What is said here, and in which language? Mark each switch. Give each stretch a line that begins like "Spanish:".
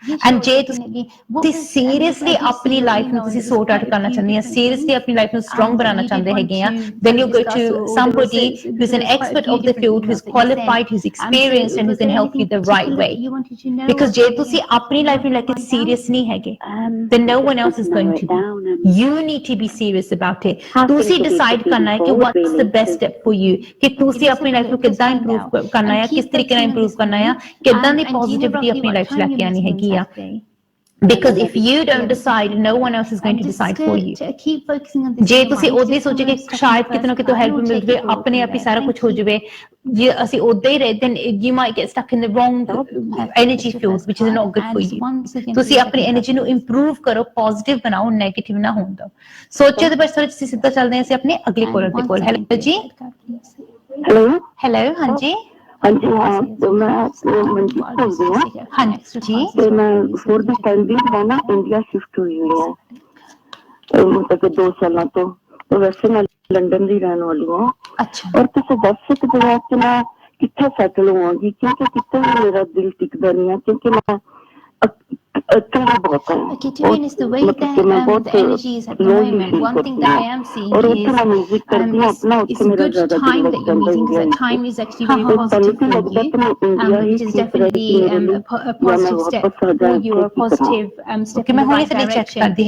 English: And
Punjabi: ਜੇ ਤੁਸੀਂ seriously ਆਪਣੀ ਲਾਈਫ ਨੂੰ ਤੁਸੀਂ sort out ਕਰਨਾ ਚਾਹੁੰਦੇ ਆ, seriously ਆਪਣੀ ਲਾਈਫ ਨੂੰ strong ਬਣਾਉਣਾ ਚਾਹੁੰਦੇ ਹੈਗੇ ਆ,
English: then you go to somebody who's an expert of the field, who's qualified, who's experienced, and who can help you the right way.
Punjabi: Because ਜੇ ਤੁਸੀਂ ਆਪਣੀ ਲਾਈਫ ਨੂੰ ਲੈ ਕੇ serious ਨਹੀਂ ਹੈਗੇ,
English: then no one else is going to be. You need to be serious about it.
Punjabi: ਤੁਸੀਂ decide ਕਰਨਾ ਹੈ ਕਿ
English: what's the best step for you,
Punjabi: ਕਿ ਤੁਸੀਂ ਆਪਣੀ ਲਾਈਫ ਨੂੰ ਕਿੱਦਾਂ improve ਕਰਨਾ ਹੈ, ਕਿਸ ਤਰੀਕੇ ਨਾਲ improve ਕਰਨਾ ਹੈ, ਕਿੱਦਾਂ ਦੀ positivity ਆਪਣੀ ਲਾਈਫ 'ਚ ਲੈ ਕੇ ਆਉਣੀ ਹੈਗੀ।
English: Because if you don't decide, no one else is going to decide for you.
Punjabi: ਜੇ ਤੁਸੀਂ ਉਦੋਂ ਹੀ ਸੋਚੇ ਕਿ ਸ਼ਾਇਦ ਕਿਤੇ ਨਾ ਕਿਤੇ ਹੈਲਪ ਮਿਲ ਜਾਵੇ, ਆਪਣੇ ਆਪ ਹੀ ਸਾਰਾ ਕੁਝ ਹੋ ਜਾਵੇ, ਜੇ ਅਸੀਂ ਉਦੋਂ ਹੀ ਰਹੇ,
English: then you might get stuck in the wrong energy fields, which is not good for you.
Punjabi: ਤੁਸੀਂ ਆਪਣੀ ਐਨਰਜੀ ਨੂੰ ਇੰਪਰੂਵ ਕਰੋ, ਪੋਜ਼ਿਟਿਵ ਬਣਾਓ, ਨੈਗੇਟਿਵ ਨਾ ਹੋਣ ਦਿਓ। ਸੋਚੋ ਦੇ ਬਸ ਅਸੀਂ ਸਿੱਧਾ ਚੱਲਦੇ ਹਾਂ ਅਸੀਂ ਆਪਣੇ ਅਗਲੇ ਕਾਲਰ ਦੇ ਕੋਲ। ਹੈਲੋ ਜੀ। ਹੈਲੋ ਹਾਂਜੀ। ਹਾਂਜੀ ਹਾਂ, ਮੈਂ ਮਨਜੀਤ ਬੋਲਦੀ ਹਾਂ। ਹਾਂਜੀ ਜੀ। ਤੇ ਮੈਂ ਫੋਰ ਦ ਟਾਈਮ ਵੀ ਮੈਂ ਨਾ ਇੰਡੀਆ ਸ਼ਿਫਟ ਹੋਈ ਹੋਈ ਹਾਂ ਮਤਲਬ ਕਿ 2 ਸਾਲਾਂ ਤੋਂ। ਤੇ ਵੈਸੇ ਮੈਂ ਲੰਡਨ ਦੀ ਰਹਿਣ ਵਾਲੀ ਹਾਂ। ਅੱਛਾ। ਔਰ ਤੁਸੀਂ ਦੱਸ ਸਕਦੇ ਹੋ ਕਿ ਮੈਂ ਕਿੱਥੇ ਸੈਟਲ ਹੋਵਾਂਗੀ, ਕਿਉਂਕਿ ਕਿਤੇ ਵੀ ਮੇਰਾ ਦਿਲ ਟਿਕਦਾ ਨਹੀਂ ਹੈ, ਕਿਉਂਕਿ ਮੈਂ
English: Okay, to be honest, the way that the energy is at the moment, one thing that I am seeing is it's a good time that you're meeting, because that time is actually very positive for you, which is definitely a positive step for you, a positive step in the right direction.